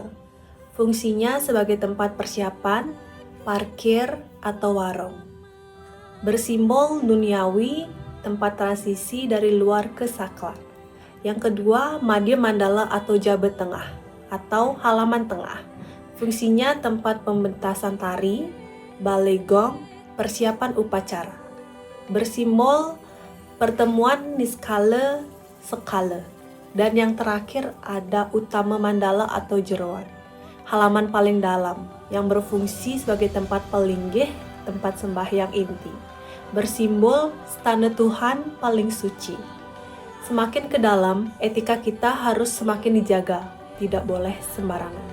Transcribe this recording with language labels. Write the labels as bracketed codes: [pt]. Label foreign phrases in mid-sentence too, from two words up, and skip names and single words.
[id] Fungsinya sebagai tempat persiapan, parkir, atau warung. Bersimbol duniawi, tempat transisi dari luar ke sakral. Yang kedua, Madya Mandala atau Jabat Tengah atau halaman tengah. Fungsinya tempat pementasan tari, balai gong, persiapan upacara. Bersimbol pertemuan niskala sekala. Dan yang terakhir ada Utama Mandala atau jeroan, halaman paling dalam yang berfungsi sebagai tempat pelinggih, tempat sembahyang inti. Bersimbol stana Tuhan paling suci. Semakin ke dalam, etika kita harus semakin dijaga, tidak boleh sembarangan.